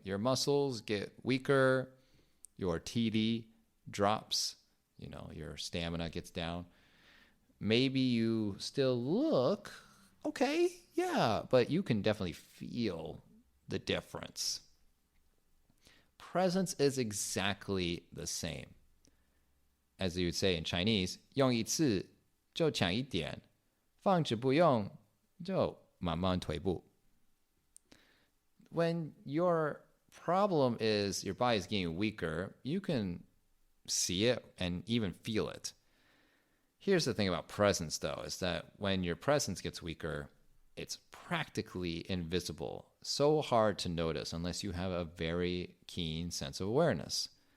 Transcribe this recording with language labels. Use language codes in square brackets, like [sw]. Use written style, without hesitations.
[en] Your muscles get weaker, your TD drops, your stamina gets down. Maybe you still look okay, yeah, but you can definitely feel the difference. Presence is exactly the same. As you would say in Chinese, [zh] 用一次就强一点，放置不用就慢慢退步. [en] When your problem is your body is getting weaker, you can see it and even feel it. Here's the thing about presence, though, is that when your presence gets weaker, it's practically invisible, so hard to notice unless you have a very keen sense of awareness.